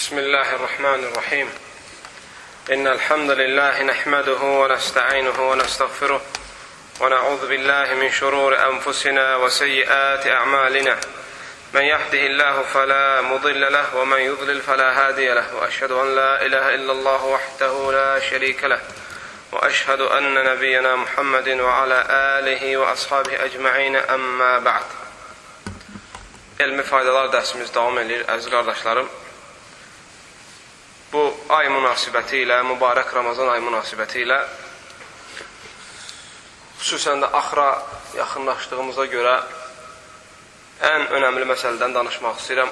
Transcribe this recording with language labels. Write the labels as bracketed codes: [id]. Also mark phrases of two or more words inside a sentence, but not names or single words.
[ar] بسم الله الرحمن الرحيم إن الحمد لله نحمده ونستعينه ونستغفره ونعوذ بالله من شرور أنفسنا وسيئات أعمالنا من يهده الله فلا مضل له ومن يضلل فلا هادي له وأشهد أن لا إله إلا الله وحده لا شريك له وأشهد أن نبينا محمد وعلى آله وأصحابه أجمعين أما بعد. [az] Elmi faydalar dərsimiz davam edir, əziz qardaşlarım. Bu ay münasibəti ilə, mübarək Ramazan ay münasibəti ilə, xüsusən də axıra yaxınlaşdığımıza görə ən önəmli məsələdən danışmaq istəyirəm.